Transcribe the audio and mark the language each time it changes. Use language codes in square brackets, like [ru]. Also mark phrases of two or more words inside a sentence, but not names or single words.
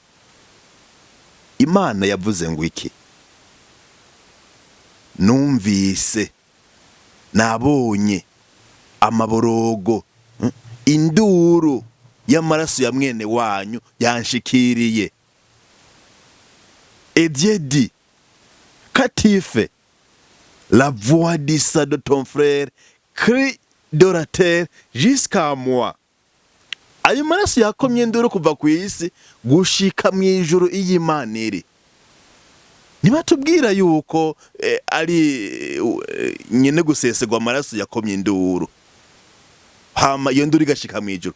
[rn] Imana yavuze ngo iki? Numvise, nabonye amaborogo, induru y'amaraso ya mwene wanyu yanshikiriye. [fr] Et Dieu dit, Katife, la voix d'Issa de ton frère crie de la terre jusqu'à moi. [rn] Ayo maraso yakomye induru kuva ku isi gushika mu ijuru y'Imana iri. Nibatubwira yuko ari nyene gusesegwa amaraso yakomye induru, hama iyo nduru igashika mu ijuru.